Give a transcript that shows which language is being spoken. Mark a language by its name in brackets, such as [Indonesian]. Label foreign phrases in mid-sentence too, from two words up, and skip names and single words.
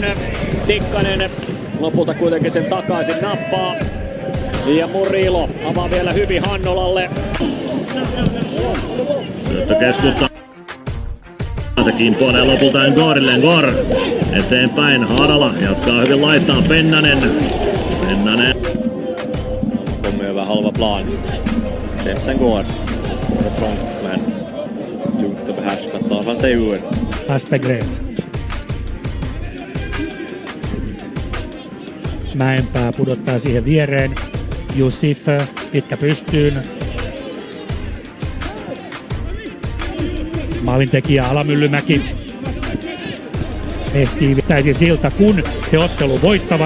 [Finnish] Tikkanen lopulta kuitenkin sen takaisin nappaa. Ja Murilo avaa vielä hyvin Hannolalle. Syöttö keskusta. Se kimpoilee lopulta Engorille. Engor eteenpäin. Haarala jatkaa hyvin laittaa. Pennanen. [Swedish] Kommer över halva plan. Jameson går. Det är trångt men lugnt och behärskat tar han sig ur. Aspegren. [Finnish] Mäenpää pudottaa siihen viereen. Jusif pitkä pystyyn. Maalintekijä Alamyllymäki ehtii täysin siltä, kun he ottelu voittavat.